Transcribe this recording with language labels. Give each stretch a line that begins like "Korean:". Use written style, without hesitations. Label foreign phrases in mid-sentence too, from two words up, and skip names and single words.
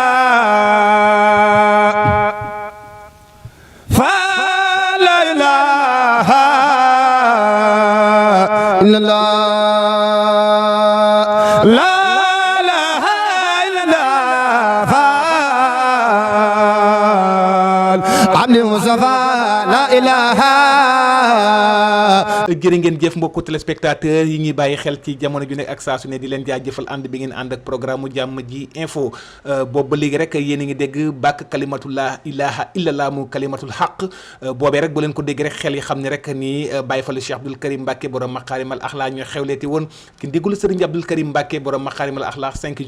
Arabic: فلا إله إلا الله لا إله إلا الله فال عبد المصطفى لا إله
Wolof: jërë ngeen jëf mbokku téléspectateurs yi ñuy bàyyi xel ci jamono ju nekk ak saa su ne di leen jaajëfal ànd bi ngeen ànd ak programme jàmm ji info boobu ba léegi rek yéen a ngi dégg bàkk
Arabic: كلمة لا إله إلا الله
Wolof: mu
Arabic: كلمة الحق
Wolof: boobee rek bu leen ko dégg rek xel yi xam ne rek ni Baye Fall Cheikh Abdoul Karim Mbacké borom
Arabic: مكارم الأخلاق
Wolof: ñoo xewleeti woon ki ndigul Serigne Abdoul Karim Mbacké borom
Arabic: مكارم الأخلاق
Wolof: 5